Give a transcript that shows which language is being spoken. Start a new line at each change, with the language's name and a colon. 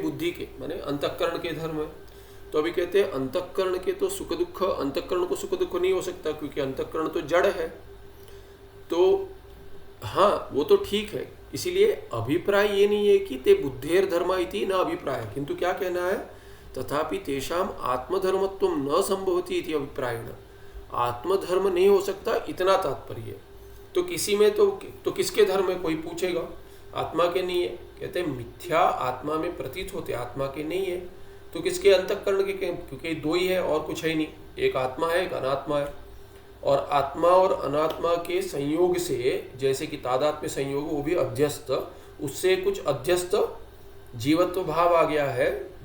Hindi: बुद्धि के, माने अंतःकरण के धर्म है। तो अभी कहते हैं अंतःकरण के तो सुख दुख, अंतःकरण को सुख दुख नहीं हो सकता क्योंकि अंतःकरण तो जड़ है। तो हाँ वो तो ठीक है, इसीलिए अभिप्राय ये नहीं है कि
Sanskrit: ते बुद्धेर धर्म इति न अभिप्राय,
Hindi: किंतु क्या कहना है?
Sanskrit: तथापि तेषाम आत्मधर्मत्वं न संभवति इति अभिप्रायेण।
Hindi: आत्मधर्म नहीं हो सकता इतना तात्पर्य। तो किसी में तो किसके धर्म है? कोई पूछेगा, आत्मा के नहीं है। कहते हैं मिथ्या आत्मा में प्रतीत होते, आत्मा के नहीं है। तो किसके? अंतःकरण के, क्योंकि दो ही है और कुछ है नहीं। एक आत्मा है एक अनात्मा है, और आत्मा और अनात्मा के संयोग से जैसे कि तादात्म्य संयोग वो भी अध्यस्त, उससे कुछ अध्यस्त जीवत्व भाव आ गया है।